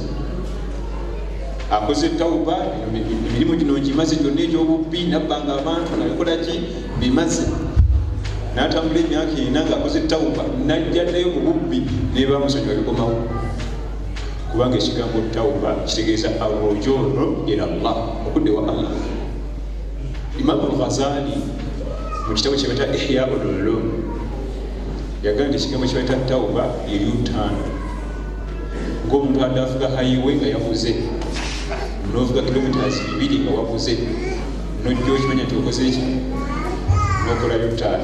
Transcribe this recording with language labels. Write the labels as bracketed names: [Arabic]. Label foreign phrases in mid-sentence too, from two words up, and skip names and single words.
[Ganda] Akoze tawuba emirimu gino gimaze gyonna egy'obubbi nabbanga abantu nabikola ki bimaze n'atambula emyaka 4 ng'akoze tawuba n'ajjaddayo mu bubbi ne bamusonyiwa bikomawo kubanga ekigambo tawuba kitegeeza [Arabic] الرجوع إلى الله [Ganda] okudda ewa Allah. Imam al-Ghazali mu kitabo kye bayita Ihya ul-Ulum yagamba ekigambo kye bayita tawuba ye U-turn. Ng'omuntu adde avuga highway nga yavuze n'ovuga kilometers 2 nga wavuze n'ojja okimanya nti okoze eki n'okola U-turn.